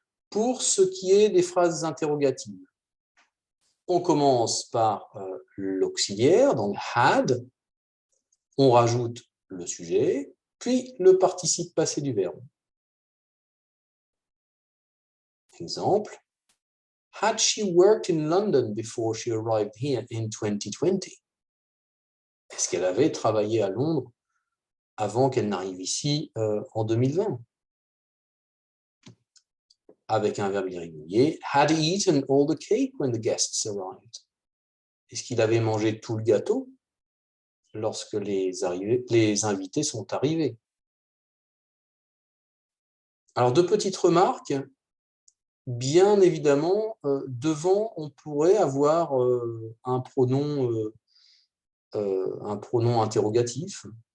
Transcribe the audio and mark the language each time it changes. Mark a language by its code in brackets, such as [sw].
[fr] Pour ce qui est des phrases interrogatives, on commence par l'auxiliaire, donc had, on rajoute le sujet, puis le participe passé du verbe. [en] Exemple, had she worked in London before she arrived here in 2020? [fr] Est-ce qu'elle avait travaillé à Londres avant qu'elle n'arrive ici en 2020? Avec un verbe irrégulier, [en] had he eaten all the cake when the guests arrived? [fr] Est-ce qu'il avait mangé tout le gâteau lorsque les invités sont arrivés? Alors, deux petites remarques. Bien évidemment, devant, on pourrait avoir un pronom interrogatif.